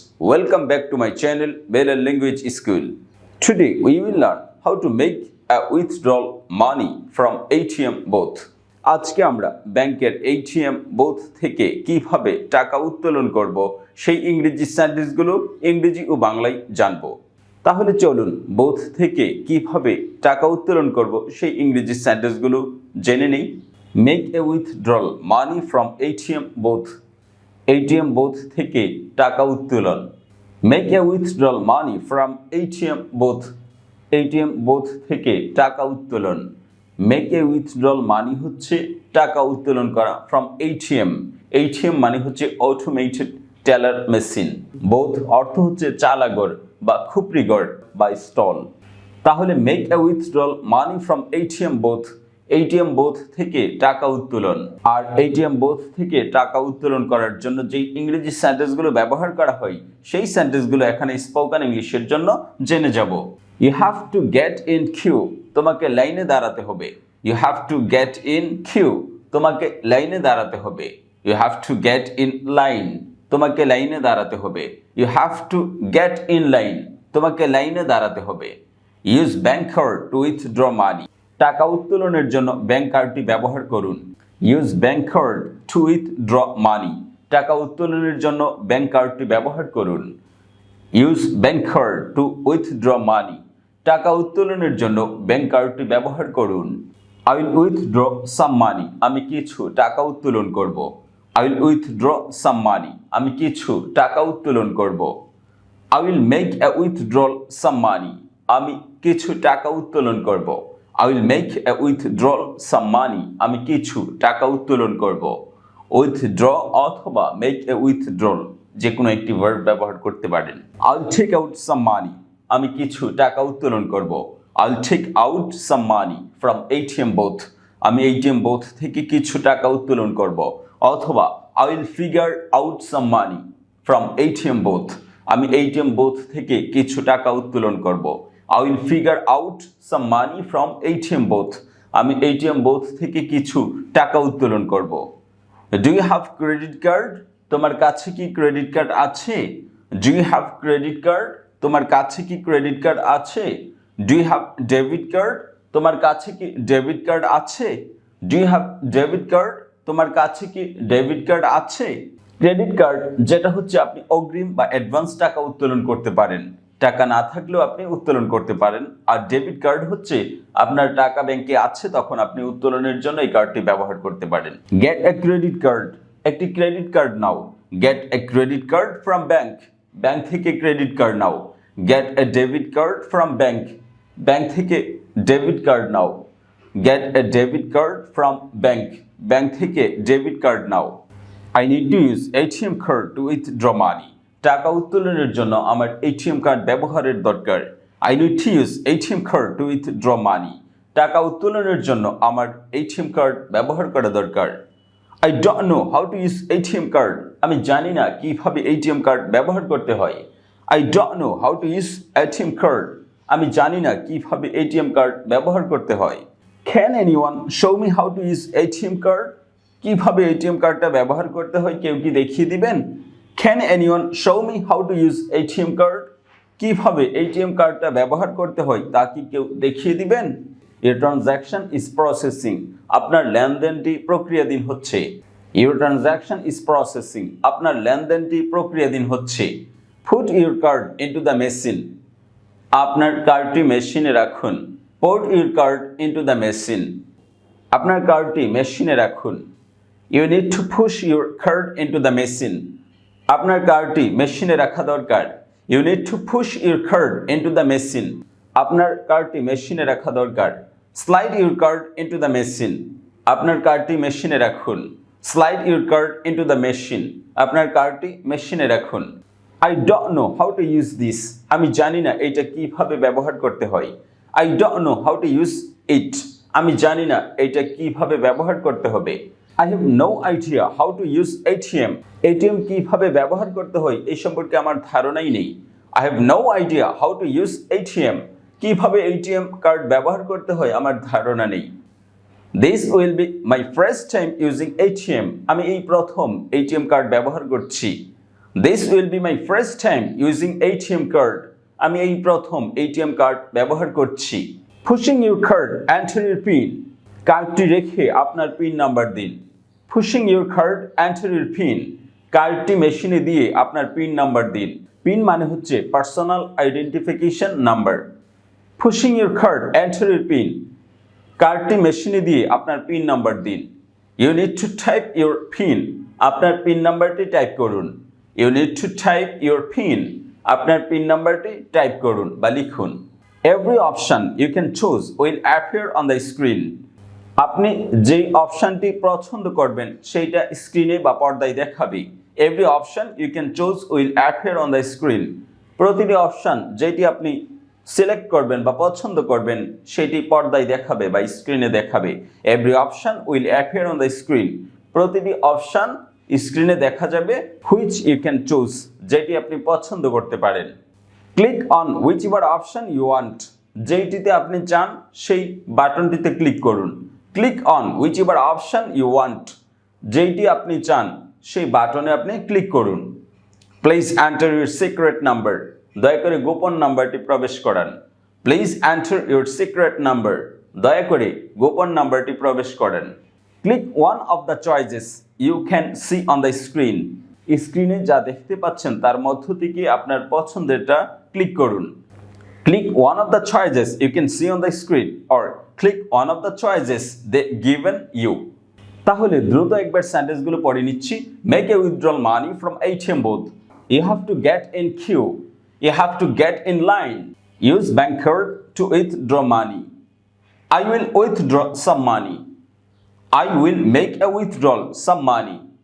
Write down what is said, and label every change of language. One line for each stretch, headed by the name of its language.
English: Welcome back to my channel Bella Language School. Today we will learn how to make a withdrawal money from ATM booth.
Bangla: আজকে আমরা ব্যাংকের ATM booth থেকে কিভাবে টাকা উত্তোলন করব সেই ইংরেজি সেন্টেন্সগুলো ইংরেজি ও বাংলায় জানব। তাহলে চলুন বুথ থেকে কিভাবে টাকা উত্তোলন করব সেই ইংরেজি সেন্টেন্সগুলো জেনে নেই।
English: Make a withdrawal money from ATM booth.
Bangla: ATM booth থেকে টাকা উত্তোলন।
English: Make a withdrawal money from ATM booth.
Bangla: ATM booth থেকে টাকা উত্তোলন।
English: Make a withdrawal money
Bangla: হচ্ছে টাকা উত্তোলন করা
English: from ATM. ATM
Bangla: মানে হচ্ছে
English: automated teller machine.
Bangla: Both অর্থ হচ্ছে চালাঘর বা খুপরিঘর বা স্টল।
English: তাহলে make a withdrawal money from ATM booth.
Bangla: ATM booth থেকে টাকা উত্তোলন। আর ATM বুথ থেকে টাকা উত্তোলন করার জন্য যে ইংরেজি সেন্টেন্সগুলো ব্যবহার করা হয় সেই সেন্টেন্সগুলো এখানে স্পোকেন ইংলিশের জন্য জেনে যাব।
English: You have to get in queue.
Bangla: তোমাকে লাইনে দাঁড়াতে হবে।
English: You have to get in queue.
Bangla: তোমাকে লাইনে দাঁড়াতে হবে।
English: You have to get in line.
Bangla: তোমাকে লাইনে দাঁড়াতে হবে।
English: You have to get in line.
Bangla: তোমাকে লাইনে দাঁড়াতে হবে।
English: Use bank card to withdraw money.
Bangla: টাকা উত্তোলনের জন্য ব্যাংক কার্ডটি ব্যবহার করুন।
English: Use bank card to withdraw money.
Bangla: টাকা উত্তোলনের জন্য ব্যাংক কার্ডটি ব্যবহার করুন।
English: Use bank card to withdraw money.
Bangla: টাকা উত্তোলনের জন্য ব্যাংক কার্ডটি ব্যবহার করুন।
English: I will withdraw some money.
Bangla: আমি কিছু টাকা উত্তোলন করব।
English: I will withdraw some money.
Bangla: আমি কিছু টাকা উত্তোলন করব।
English: I will make a withdrawal some money.
Bangla: আমি কিছু টাকা উত্তোলন করব।
English: I will make a withdrawal some money.
Bangla: আমি কিছু টাকা উত্তোলন করব। Withdraw অথবা make a withdrawal যে কোনো একটি ভার্ব ব্যবহার করতে পারেন।
English: I'll take out some money.
Bangla: আমি কিছু টাকা উত্তোলন করব।
English: I'll take out some money from ATM booth.
Bangla: আমি ATM booth থেকে কিছু টাকা উত্তোলন করব।
English: অথবা I will figure out some money from ATM booth.
Bangla: আমি ATM booth থেকে কিছু টাকা উত্তোলন করব।
English: I will figure out some money from ATM booth.
Bangla: আমি ATM booth থেকে কিছু টাকা উত্তোলন করব।
English: Do you have credit card?
Bangla: তোমার কাছে কি ক্রেডিট কার্ড আছে?
English: Do you have credit card?
Bangla: তোমার কাছে কি ক্রেডিট কার্ড আছে?
English: Do you have debit card?
Bangla: তোমার কাছে কি ডেবিট কার্ড আছে?
English: Do you have debit card?
Bangla: তোমার কাছে কি ডেবিট কার্ড আছে? ক্রেডিট কার্ড যেটা হচ্ছে আপনি অগ্রিম বা অ্যাডভান্স টাকা উত্তোলন করতে পারেন। টাকা না থাকলেও আপনি উত্তোলন করতে পারেন। আর ডেবিট কার্ড হচ্ছে আপনার টাকা ব্যাংকে আছে তখন আপনি উত্তোলনের জন্য এই কার্ডটি ব্যবহার করতে পারেন।
English: Get a credit card.
Bangla: একটি credit card now.
English: Get a credit card from bank.
Bangla: Bank থেকে credit card now.
English: Get a debit card from bank.
Bangla: Bank থেকে debit card now.
English: Get a debit card from bank.
Bangla: Bank থেকে debit card now.
English: I need to use ATM card to withdraw money.
Bangla: টাকা উত্তোলনের জন্য আমার ATM card ব্যবহারের দরকার।
English: I need to use ATM card to withdraw money.
Bangla: টাকা উত্তোলনের জন্য আমার ATM কার্ড ব্যবহার করা দরকার।
English: I don't know how to use ATM card.
Bangla: আমি জানি না কিভাবে ATM কার্ড ব্যবহার করতে হয়।
English: I don't know how to use ATM card.
Bangla: আমি জানি না কিভাবে ATM কার্ড ব্যবহার করতে হয়।
English: Can anyone show me how to use ATM card?
Bangla: কিভাবে ATM কার্ডটা ব্যবহার করতে হয় কেউ কি দেখিয়ে দিবেন?
English: Can anyone show me how to use ATM card?
Bangla: কিভাবে ATM কার্ডটা ব্যবহার করতে হয় তা কি কেউ দেখিয়ে দিবেন?
English: Your transaction is processing.
Bangla: আপনার লেনদেনটি প্রক্রিয়াধীন হচ্ছে।
English: Your transaction is processing.
Bangla: আপনার লেনদেনটি প্রক্রিয়াধীন হচ্ছে।
English: Put your card into the machine.
Bangla: আপনার কার্ডটি মেশিনে রাখুন।
English: Put your card into the machine.
Bangla: আপনার কার্ডটি মেশিনে রাখুন।
English: You need to push your card into the machine.
Bangla: আপনার কার্ডটি মেশিনে রাখা দরকার।
English: You need to push your card into the machine.
Bangla: আপনার কার্ডটি মেশিনে রাখা দরকার।
English: Slide your card into the machine.
Bangla: আপনার কার্ডটি মেশিনে রাখুন।
English: Slide your card into the machine.
Bangla: আপনার কার্ডটি মেশিনে রাখুন।
English: I don't know how to use this.
Bangla: আমি জানি না এটা কিভাবে ব্যবহার করতে হয়।
English: I don't know how to use it.
Bangla: আমি জানি না এটা কিভাবে ব্যবহার করতে হবে।
English: I have no idea how to use ATM.
Bangla: ATM কিভাবে ব্যবহার করতে হয় এই সম্পর্কে আমার ধারণাই নেই।
English: I have no idea how to use ATM.
Bangla: কিভাবে ATM কার্ড ব্যবহার করতে হয় আমার ধারণা নেই।
English: This will be my first time using ATM.
Bangla: আমি এই প্রথম ATM কার্ড ব্যবহার করছি।
English: This will be my first time using ATM card.
Bangla: আমি এই প্রথম ATM কার্ড ব্যবহার করছি।
English: Pushing your card, enter your PIN.
Bangla: কার্ডটি রেখে আপনার পিন নাম্বার দিন।
English: Pushing your card, enter your PIN.
Bangla: কার্ডটি মেশিনে দিয়ে আপনার পিন নাম্বার দিন। পিন মানে হচ্ছে personal identification number.
English: Pushing your card, enter your PIN.
Bangla: কার্ডটি মেশিনে দিয়ে আপনার পিন নাম্বার দিন।
English: You need to type your PIN.
Bangla: আপনার পিন নাম্বারটি টাইপ করুন।
English: You need to type your PIN.
Bangla: আপনার পিন নাম্বারটি টাইপ করুন বা লিখুন।
English: Every option you can choose will appear on the screen.
Bangla: আপনি যেই অপশনটি পছন্দ করবেন সেইটা স্ক্রিনে বা পর্দায় দেখাবে।
English: Every option you can choose will appear on the screen.
Bangla: প্রতিটি অপশন যেটি আপনি সিলেক্ট করবেন বা পছন্দ করবেন সেটি পর্দায় দেখাবে বা স্ক্রিনে দেখাবে।
English: Every option will appear on the screen.
Bangla: প্রতিটি অপশন স্ক্রিনে দেখা যাবে।
English: Which you can choose,
Bangla: যেটি আপনি পছন্দ করতে পারেন।
English: Click on whichever option you want.
Bangla: যেটিতে আপনি চান সেই বাটনটিতে ক্লিক করুন।
English: Click on whichever option you want.
Bangla: যেটি আপনি চান সেই বাটনে আপনি ক্লিক করুন।
English: Please enter your secret number.
Bangla: দয়া করে গোপন নাম্বারটি প্রবেশ করান।
English: Please enter your secret number.
Bangla: দয়া করে গোপন নাম্বারটি প্রবেশ করান।
English: Click one of the choices you can see on the screen.
Bangla: স্ক্রিনে যা দেখতে পাচ্ছেন তার মধ্য থেকে আপনার পছন্দেরটা ক্লিক করুন।
English: Click one of the choices you can see on the screen or click one of the choices they given you.
Bangla: তাহলে দ্রুত একবার সেন্টেন্সগুলো পড়ে নিচ্ছি।
English: Make a withdrawal money from ATM booth. You have to get in queue. You have to get in line. Use bank card to withdraw money. I will withdraw some money. I will make a withdrawal some money.